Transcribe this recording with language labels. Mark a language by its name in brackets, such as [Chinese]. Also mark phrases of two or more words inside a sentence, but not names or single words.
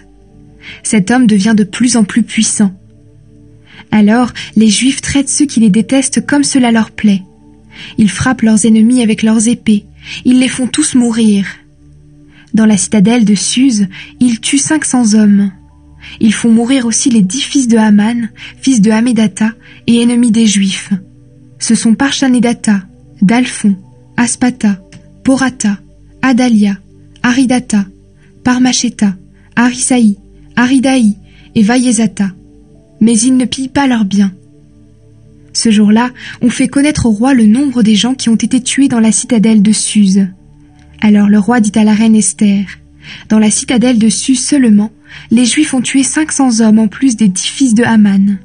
[French] Cet homme devient de plus en plus puissant. Alors, les Juifs traitent ceux qui les détestent comme cela leur plaît. Ils frappent leurs ennemis avec leurs épées, ils les font tous mourir. Dans la citadelle de Suse, ils tuent 500 hommes. Ils font mourir aussi les 10 fils de Haman, fils de Hamédatha et ennemis des Juifs. Ce sont Parchanédatha, Dalphon, Aspatha, Porata, Adalia, Aridatha, Parmachéta, Arisaï, Aridaï et Vaïezatha. Mais ils ne pillent pas leurs biens. Ce jour-là, on fait connaître au roi le nombre des gens qui ont été tués dans la citadelle de Suse. Alors le roi dit à la reine Esther, « Dans la citadelle de Suse seulement, les Juifs ont tué 500 hommes en plus des 10 fils de Haman.